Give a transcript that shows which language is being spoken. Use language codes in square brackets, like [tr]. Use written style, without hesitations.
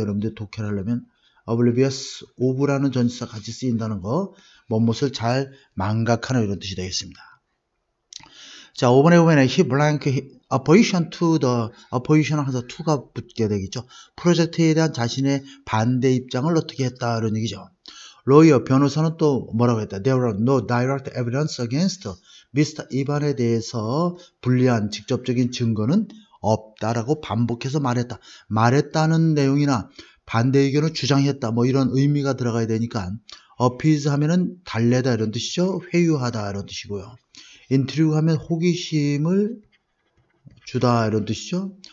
[ko] 여러분들 독해를 하려면 oblivious of라는 전치사 같이 쓰인다는 거 무엇을 잘 망각하는 이런 뜻이 되겠습니다. 자, 5번에 보면 [en] he blank opposition to the [ko] opposition을 항상 to가 붙게 되겠죠. 프로젝트에 대한 자신의 반대 입장을 어떻게 했다 이런 얘기죠. lawyer 변호사는 또 뭐라고 했다. [en] There were no direct evidence against Mr. [ko] 이반에 대해서 불리한 직접적인 증거는 없다라고 반복해서 말했다. 말했다는 내용이나 반대 의견을 주장했다. 뭐 이런 의미가 들어가야 되니까 appease 하면은 달래다 이런 뜻이죠. 회유하다 이런 뜻이고요. intrigue 하면 호기심을 주다 이런 뜻이죠.